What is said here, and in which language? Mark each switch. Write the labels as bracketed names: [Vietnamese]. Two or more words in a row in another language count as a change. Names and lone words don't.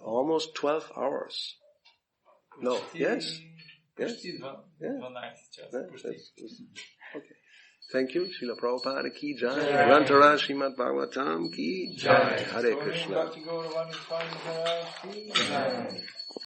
[English] Almost 12 hours. No, yes? [Bulgarian] Почти 12 часа. [English] Okay. Thank you. Srila Prabhupada [Hindi] की जय. ग्रंथराज श्रीमद भागवतम की जय. हरे कृष्ण. भक्ति गौरववाणी स्वामी महाराज की जय.